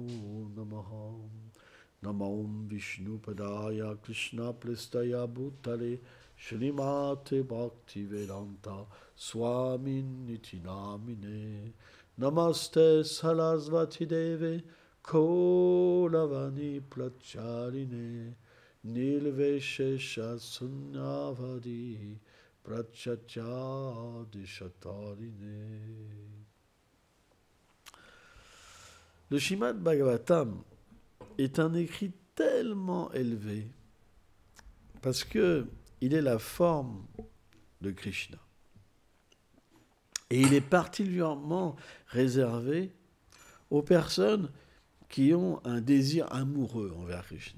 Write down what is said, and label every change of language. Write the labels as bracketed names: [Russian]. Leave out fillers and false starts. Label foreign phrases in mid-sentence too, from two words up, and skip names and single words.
[Sanskrit] Namaha Namam Vishnu Padaya Krishna Prestaya Bhutale Shrimate Bhakti Vedanta Swamin Niti Namine Namaste Sarasvati Deve Kolavani Pracharine Nilveshesha Sunyavadi Prachachadishatarine. [French] Le Srimad Bhagavatam est un écrit tellement élevé parce que il est la forme de Krishna. Et il est particulièrement réservé aux personnes qui ont un désir amoureux envers Krishna.